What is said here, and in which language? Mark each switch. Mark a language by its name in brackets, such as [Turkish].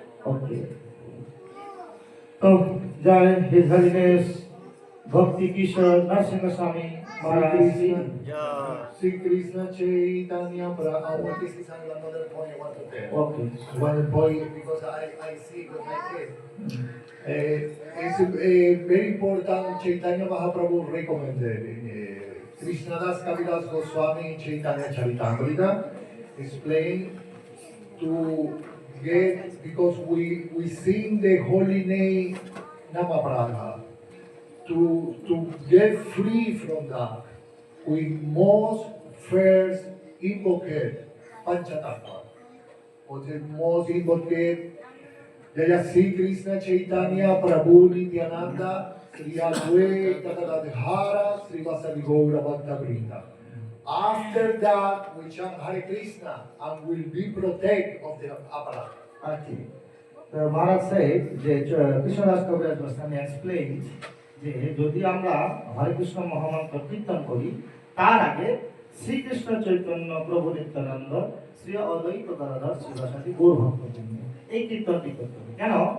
[Hindi] Okay तो जय his हरिनेस भक्ति किशोर नरसिंह स्वामी महाराज जी। [English] Sri Krishna Chaitanya Prabhu. This is another point I want to tell. Okay One point because I see with my kids. It's very important. Chaitanya Mahaprabhu recommended. Krishnadas Kaviraj Goswami Chaitanya Charitamrita explained to get, because we sing the holy name Namaprabha. To get free from that, we must first invoke Panchatattva. What is most invoked? Jaya Sri Krishna Chaitanya Prabhu Nityananda Sri Advaita Gadadhara Sri Vasari Gaura Bhakta Vrinda. After that, we chant Hare Krishna and will be protected of the aparat. Okay. [Bangla] তো মহারাজ সাহেব যে কৃষ্ণদাস কবিরাজ Goswami explain যে যদি আমরা হরে কৃষ্ণ মহামন্ত্র কীর্তন করি তার আগে শ্রীকৃষ্ণ চৈতন্য প্রভু নিত্যানন্দ শ্রী অদ্বৈত গদাধর শ্রীবাসাদি গৌর ভক্তবৃন্দ এই কীর্তনটি করতে হবে। কেন?